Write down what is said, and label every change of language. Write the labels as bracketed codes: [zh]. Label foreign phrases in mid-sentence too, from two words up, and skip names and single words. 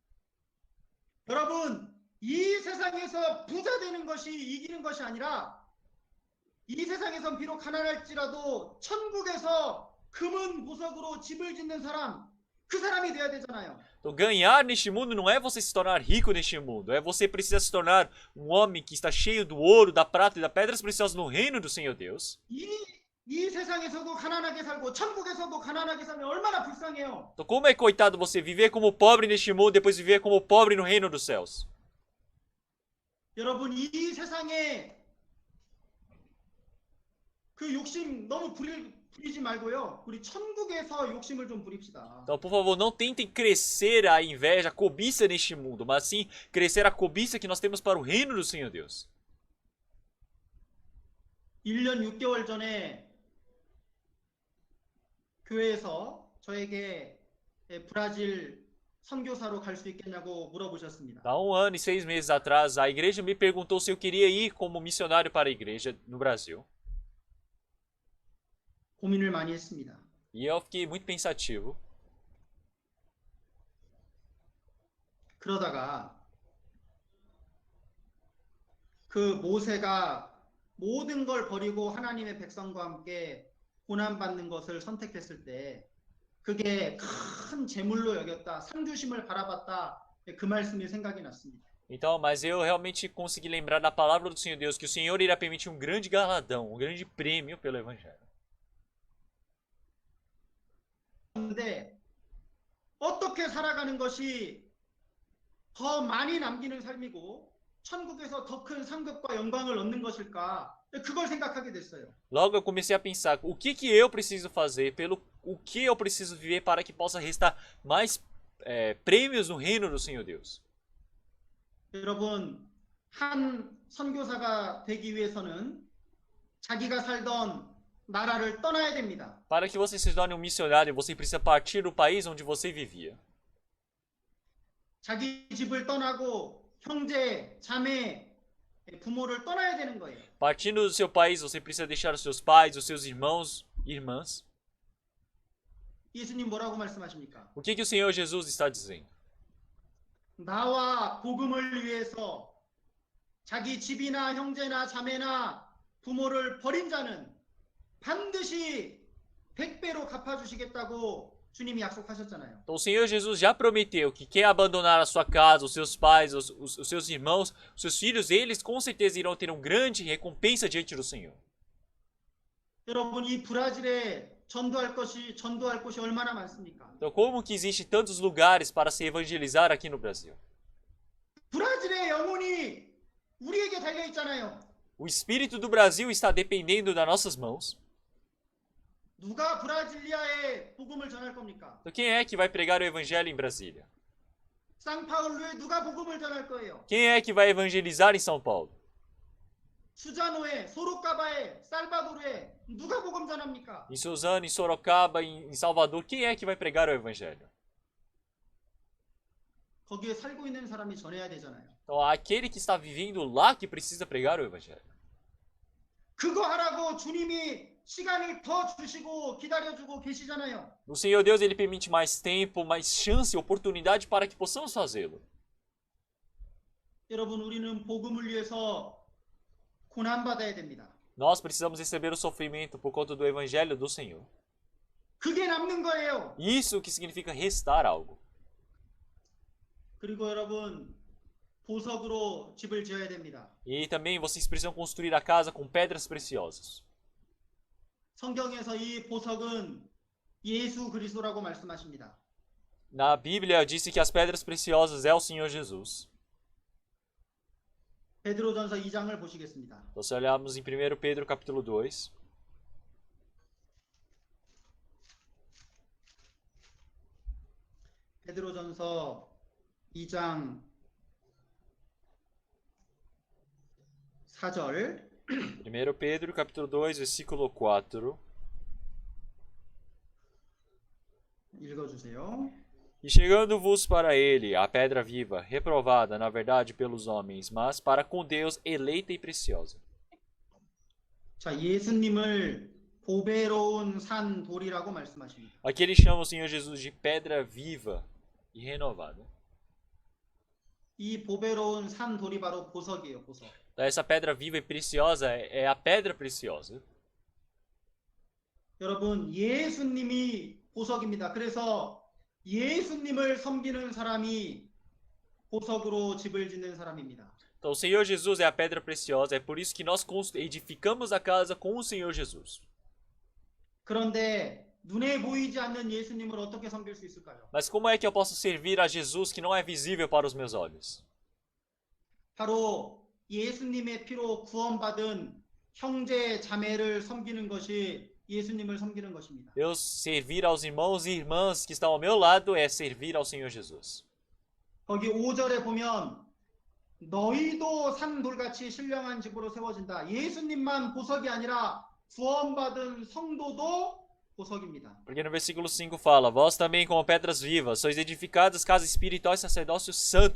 [ko] 여러분 이 세상에서 부자 되는 것이 이기는 것이 아니라 이 세상에선 비록 가난할지라도 천국에서 금은 보석으로 집을 짓는 사람, 그 사람이 돼야 되잖아요. [pt] Então ganhar neste mundo não é você se tornar rico neste mundo, é você precisa se tornar um homem que está cheio do ouro, da prata e das pedras preciosas no reino do Senhor Deus. [ko] 이 세상에서도 가난하게 살고 천국에서도 가난하게 살면 얼마나 불쌍해요. [pt] Então como é coitado você viver como pobre neste mundo e depois viver como pobre no reino dos céus? [ko] 여러분 이 세상에 그 욕심 너무 부리지 말고요. 우리 천국에서 욕심을 좀 부립시다. [pt] Então, por favor, não tentem crescer a inveja, a cobiça neste mundo, mas sim crescer a cobiça que nós temos para o reino do Senhor Deus. [ko] 1년 6개월 전에 교회에서 저에게 브라질 선교사로 갈 수 있겠냐고 물어보셨습니다. [pt] Há 1 ano e 6 meses atrás, a igreja me perguntou se eu queria ir como missionário para a igreja no Brasil. [ko] 고민을 많이 했습니다. [pt] E eu fiquei muito pensativo. [ko] 그러다가 그 모세가 모든 걸 버리고 하나님의 백성과 함께 고난받는 것을 선택했을 때 그게 큰 재물로 여겼다. 상주심을 바라봤다. 그 말씀이 생각이 났습니다. [pt] Então, mas eu realmente consegui lembrar da palavra do Senhor Deus que o Senhor irá permitir um grande galadão, um grande prêmio pelo evangelho. [ko] 그런데 어떻게 살아가는 것이 더 많이 남기는 삶이고 천국에서 더 큰 상급과 영광을 얻는 것일까? 그걸 생각하게 됐어요. [pt] Logo eu comecei a pensar, o que eu preciso fazer, o que eu preciso viver para que possa restar mais prêmios no reino do Senhor Deus. [ko] 여러분, 한 선교사가 되기 위해서는 자기가 살던 나라를 떠나야 됩니다. [pt] Para que você se torne um missionário, você precisa partir do país onde você vivia. [ko] 자기 집을 떠나고 형제, 자매, 부모를 떠나야 되는 거예요. [pt] Partindo do seu país, você precisa deixar os seus pais, os seus irmãos e irmãs. [ko] 예수님 뭐라고 말씀하십니까? [pt] O que o Senhor Jesus está dizendo? [ko] 나와 복음을 위해서 자기 집이나 형제나 자매나 부모를 버린 자는 반드시 100배로 갚아주시겠다고 주님이 약속하셨잖아요. [pt] Então o Senhor Jesus já prometeu que quem abandonar a sua casa, os seus pais, os seus irmãos, os seus filhos, eles com certeza irão ter uma grande recompensa diante do Senhor. [ko] 여러분 이 브라질에 전도할 곳이 얼마나 많습니까? [pt] Então como que existe tantos lugares para se evangelizar aqui no Brasil? [ko] 브라질의 영혼이 우리에게 달려 있잖아요. [pt] O espírito do Brasil está dependendo das nossas mãos. [ko] 누가 브라질리아에 복음을 전할 겁니까? [pt] Então quem é que vai pregar o evangelho em Brasília? [ko] 상파울루에 누가 복음을 전할 거예요? [pt] Quem é que vai evangelizar em São Paulo? [ko] 수자노에, 소로카바에, 살바도르에 누가 복음 전합니까? [pt] Em Suzano, em Sorocaba, em Salvador, quem é que vai pregar o evangelho? [ko] 거기에 살고 있는 사람이 전해야 되잖아요. [pt] Então aquele que está vivendo lá que precisa pregar o evangelho. [ko] 그거 하라고 주님이 시간을 더 주시고 기다려주고 계시잖아요. [pt] O Senhor Deus, ele permite mais tempo, mais chance, oportunidade para que possamos fazê-lo. [ko] 여러분 우리는 복음을 위해서 고난 받아야 됩니다. [pt] Nós precisamos receber o sofrimento por conta do evangelho do Senhor. [ko] 그게 남는 거예요. [pt] Isso que significa restar algo. [ko] 그리고 여러분 보석으로 집을 지어야 됩니다. [pt] E também vocês precisam construir a casa com pedras preciosas. [ko] 성경에서 이 보석은 예수 그리스도라고 말씀하십니다. [pt] Na Bíblia disse que as pedras preciosas é o Senhor Jesus. [ko] 베드로전서 2장을 보시겠습니다. [pt] Então, se olharmos em 1 Pedro capítulo 2, [ko] 베드로전서 2장 4절 [pt] 1 Pedro capítulo 2, versículo 4. [ko] 읽어주세요. [pt] E chegando-vos para ele, a pedra viva, reprovada, na verdade, pelos homens, mas para com Deus, eleita e preciosa. [ko] 자, 예수님을 보배로운 산 돌이라고 말씀하십니다. [pt] Aqui ele chama o Senhor Jesus de pedra viva e renovada. [ko] 이 보배로운 산 돌이 바로 보석이에요, 보석. [pt] Então, essa pedra viva e preciosa é a pedra preciosa. [ko] 여러분, 예수님이 보석입니다. 그래서 예수님을 섬기는 사람이 보석으로 집을 짓는 사람입니다. [pt] Então, o Senhor Jesus é a pedra preciosa, é por isso que nós edificamos a casa com o Senhor Jesus. [ko] 그런데 눈에 보이지 않는 예수님을 어떻게 섬길 수 있을까요? [pt] Mas como é que eu posso servir a Jesus que não é visível para os meus olhos? [ko] 바로 예수님의 피로 구원받은 형제 자매를 섬기는 것이 예수님을 섬기는 것입니다. [pt] Eu servir aos irmãos e irmãs que estão ao meu lado é servir ao Senhor Jesus. [ko] 거기 5절에 보면 너희도 산돌같이 신령한 집으로 세워진다. 예수님만 보석이 아니라 구원받은 성도도 보석입니다. [pt] Porque no versículo 5 fala: Vós também, como pedras vivas, sois edificadas casa espiritual e sacerdócio santo.